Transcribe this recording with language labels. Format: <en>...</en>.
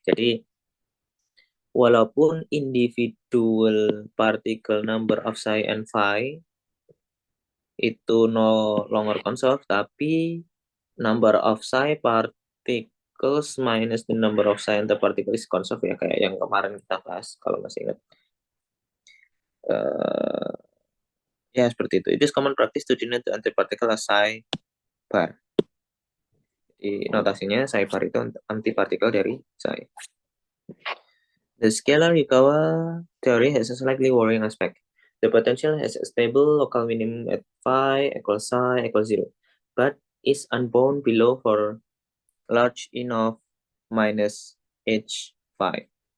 <id>Jadi walaupun</id> <en>individual particle number of psi and phi itu no longer conserved, tapi number of psi particles minus the number of psi antiparticle is conserved</en> <id>ya, kayak yang kemarin kita bahas kalau masih ingat. Ya seperti itu.</id> <en>It is common practice to denote the antiparticle as psi bar.</en> <id>Di notasinya psi bar itu antipartikel dari psi.</id> <en>The scalar Yukawa theory has a slightly worrying aspect. The potential has a stable local minimum at phi equals psi equals 0, but is unbound below for large enough minus h5.</en>